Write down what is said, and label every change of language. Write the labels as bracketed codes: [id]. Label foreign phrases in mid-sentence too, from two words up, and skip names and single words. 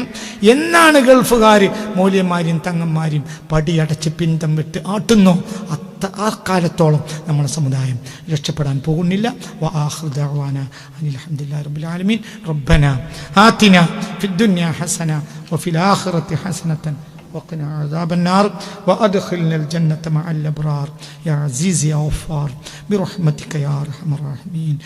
[ml] എന്നാണ് ഗൾഫുകാർ മൗല്യന്മാരെയും തങ്ങന്മാരെയും പടിയടച്ച് പിന്തം വിട്ട് ആട്ടുന്നോ ആ കാലത്തോളം നമ്മുടെ സമുദായം രക്ഷപ്പെടാൻ പോകുന്നില്ല. [ar] وآخر دعوانا أن الحمد لله رب العالمين. ربنا آتنا في الدنيا حسنة وفي الآخرة حسنة وقنا عذاب النار وأدخلنا الجنة مع الأبرار يا عزيز يا غفار برحمتك يا أرحم الراحمين.